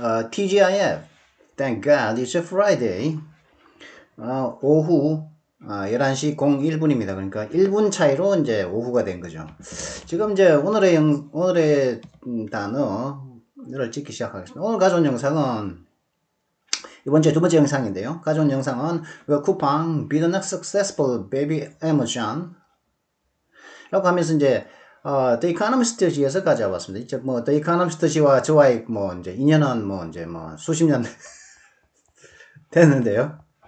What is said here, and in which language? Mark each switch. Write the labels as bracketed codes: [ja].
[en] TGIF. Thank God it's a Friday. [ko] 오후 11시 01분입니다. 그러니까 1분 차이로 이제 오후가 된 거죠. 지금 이제 오늘의 단어를 찍기 시작하겠습니다. 오늘 가져온 영상은 이번 주에 두 번째 영상인데요. 가져온 영상은 [en] Will 쿠팡 be the next successful baby Amazon? [ko] 라고 하면서 이제 The Economist지에서 가져왔습니다. 이제 뭐 The Economist지와 저와의 뭐 이제 인연은 뭐 이제 뭐 수십 년 됐는데요.